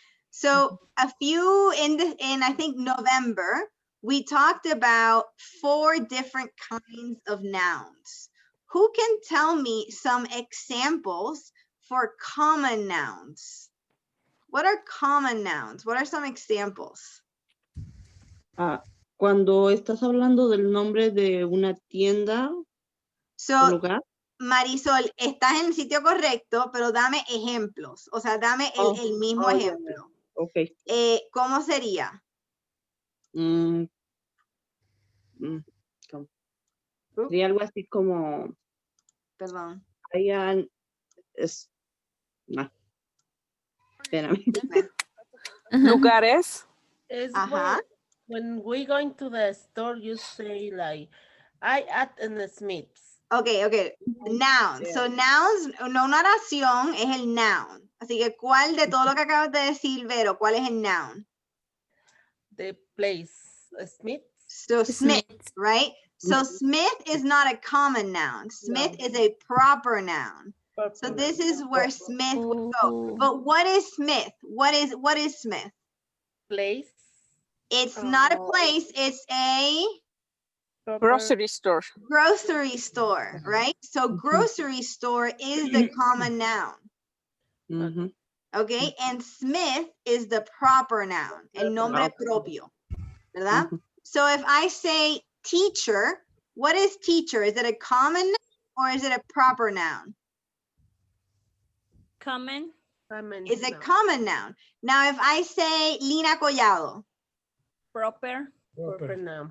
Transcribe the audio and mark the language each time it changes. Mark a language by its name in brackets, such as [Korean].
[English] So a few in I think November, we talked about 4 different kinds of nouns. Who can tell me some examples for common nouns? What are common nouns? What are some examples? [Spanish] Cuando estás hablando del nombre de una tienda. [English] So, [Spanish] lugar. Marisol, estás en el sitio correcto, pero dame ejemplos. O sea, dame el mismo ya, ejemplo. [English] Ok. [Spanish] ¿Cómo sería? Mm, ¿cómo? Sería algo así como, Perdón. hayan, no, espérame. Dime. Lugares. [English] Is Ajá. when we going to the store, you say like, I at in the Smiths. Ok. Noun. So, nouns, [Spanish] una oración es el noun. Así que, ¿cuál de todo lo que acabas de decir, Vero, cuál es el noun? [English] The place, Smiths. So, Smith, Smith. right? So, Smith is not a common noun. Smith is a proper noun. So, this is where Smith would go. Ooh. But what is Smith? What is Smith? Place. It's not a place, it's a Grocery store. grocery store, right? So grocery store is the common noun, Ujú. okay? And Smith is the proper noun, [Spanish] el nombre propio, ¿verdad? Ujú. [English] So if I say teacher, what is teacher? Is it a common noun or is it a proper noun? Common. It's a common noun. Now if I say Lina Collado, Proper. Proper noun.